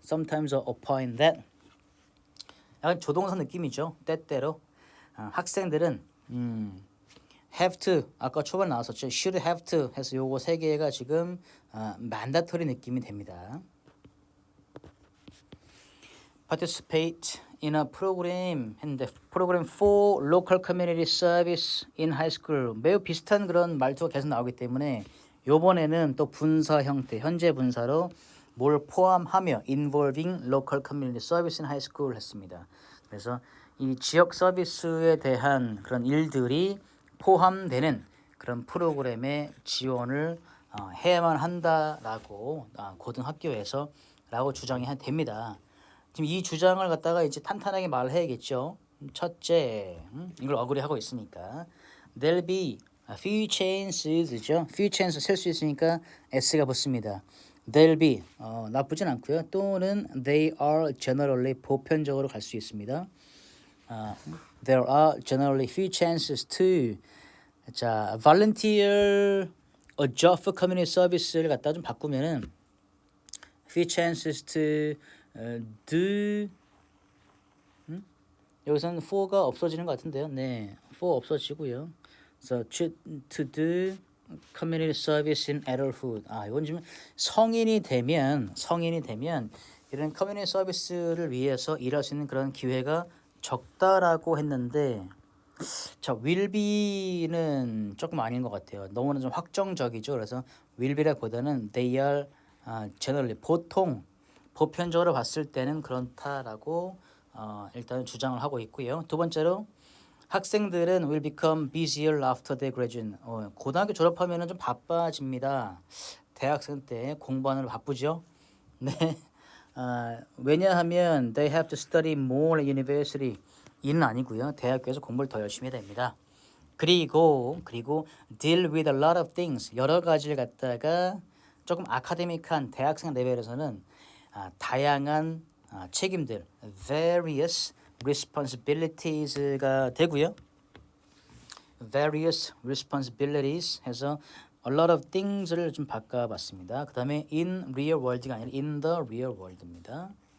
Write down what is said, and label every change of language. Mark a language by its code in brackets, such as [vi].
[en] Sometimes opine that [ko] 약간 조동사 느낌이죠. 때때로 학생들은 [en] have to [ko] 아까 초반에 나왔었죠. [en] should have to [ko] 해서 요거 세 개가 지금 mandatory 느낌이 됩니다. [en] participate in a program [ko] 했는데 [en] program for local community service in high school [ko] 매우 비슷한 그런 말투가 계속 나오기 때문에 요번에는 또 분사 형태 현재 분사로 뭘 포함하며 [en] involving local community service in high school [ko] 했습니다. 그래서 이 지역 서비스에 대한 그런 일들이 포함되는 그런 프로그램에 지원을 해야만 한다라고 고등학교에서 라고 주장이 됩니다. 지금 이 주장을 갖다가 이제 탄탄하게 말을 해야겠죠. 첫째, 이걸 어그리하고 있으니까 [en] there'll be few chances [ko] 죠. [en] few chances [ko] 쓸 수 있으니까 s가 붙습니다. [en] There'll be [ko] 나쁘진 않고요. 또는 [en] they are generally [ko] 보편적으로 갈 수 있습니다. [en] There are generally few chances to 자 volunteer a job for community service를 [ko] 갖다 좀 바꾸면은 [en] few chances to do [ko] 여기서는 for가 없어지는 것 같은데요. 네, for 없어지고요. [en] So to do community service in adulthood. [ko] 이건 지금 성인이 되면 이런 커뮤니티 서비스를 위해서 일할 수 있는 그런 기회가 적다라고 했는데 자, [en] will be [ko] 는 조금 아닌 것 같아요. 너무나 좀 확정적이죠. 그래서 [en] will be [ko] 라기보다는 [en] they are generally [ko] 보통 보편적으로 봤을 때는 그렇다라고 일단 주장을 하고 있고요. 두 번째로 학생들은 [en] will become busier after they graduate. [ko] 고등학교 졸업하면은 좀 바빠집니다. 대학생 때 공부하느라 바쁘죠. 네. 왜냐하면 [en] they have to study more at university. [ko] 이는 아니고요. 대학교에서 공부를 더 열심히 해야 됩니다. [en] 그리고 deal with a lot of things. [ko] 여러 가지를 갖다가 조금 아카데믹한 대학생 레벨에서는 다양한 책임들 [en] various responsibilities [ko] 가 되고요. [en] various responsibilities [ko] 해서 [en] a lot of things를 [ko] 좀 바꿔봤습니다. 그 다음에 [en] in real world [ko] 가 아니라 [en] in the real world입니다.